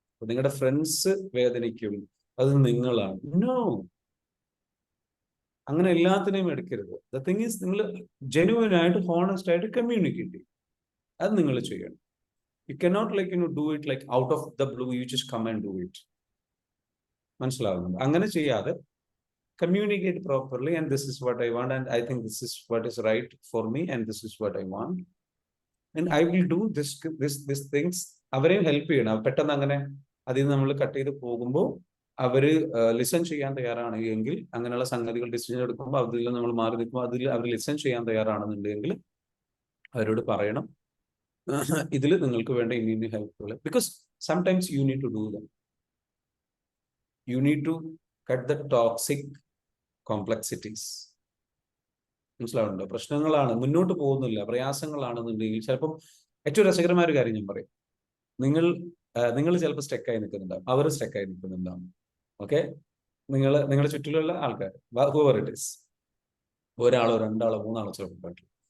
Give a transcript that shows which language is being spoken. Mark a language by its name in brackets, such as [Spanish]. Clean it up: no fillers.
[Malayalam] നിങ്ങളുടെ ഫ്രണ്ട്സ് വേദനിക്കും, അത് നിങ്ങളാണ്. നോ, അങ്ങനെ എല്ലാത്തിനെയും എടുക്കരുത്. [English] the thing is, [Malayalam] നിങ്ങൾ ജെന്യുവൻ ആയിട്ട് ഹോണസ്റ്റ് ആയിട്ട് കമ്മ്യൂണിക്കേറ്റ് ചെയ്യും. അത് നിങ്ങൾ ചെയ്യണം. [English] You cannot do it out of the blue, you just come and do it. [Malayalam] മനസ്സിലാവുന്നുണ്ട്? അങ്ങനെ ചെയ്യാതെ [English] communicate properly, and this is what I want, and I think this is what is right for me, and this is what I want, and I will do this things. [Malayalam] അവരെയും help ചെയ്യണം. പെട്ടെന്ന് അങ്ങനെ അതിൽ നിന്ന് നമ്മൾ cut ചെയ്ത് പോകുമ്പോൾ അവര് ലിസൺ ചെയ്യാൻ തയ്യാറാണ് എങ്കിൽ, അങ്ങനെയുള്ള സംഗതികൾ ഡിസിഷൻ എടുക്കുമ്പോൾ അതിൽ നമ്മൾ മാറി നിൽക്കുമ്പോൾ അതിൽ അവർ ലിസൺ ചെയ്യാൻ തയ്യാറാണെന്നുണ്ടെങ്കിൽ അവരോട് പറയണം, ഇതിൽ നിങ്ങൾക്ക് വേണ്ട ഇനി ഹെൽപ്പുകൾ. [English] Because sometimes you need to do that. You need to cut the toxic complexities. [Malayalam] മനസ്സിലാവുന്നുണ്ടോ? പ്രശ്നങ്ങളാണ്, മുന്നോട്ട് പോകുന്നില്ല, പ്രയാസങ്ങളാണെന്നുണ്ടെങ്കിൽ ചിലപ്പം ഏറ്റവും രസകരമായ ഒരു കാര്യം ഞാൻ പറയും. നിങ്ങൾ ചിലപ്പോൾ സ്റ്റെക്കായി നിൽക്കുന്നുണ്ടാവും, അവർ സ്റ്റെക്കായി നിൽക്കുന്നുണ്ടാവും. ഓക്കെ, നിങ്ങളുടെ ചുറ്റിലുള്ള ആൾക്കാർ, [English] whoever it is, [Malayalam] ഒരാളോ രണ്ടാളോ മൂന്നാളോ ചിലപ്പോൾ പറ്റും.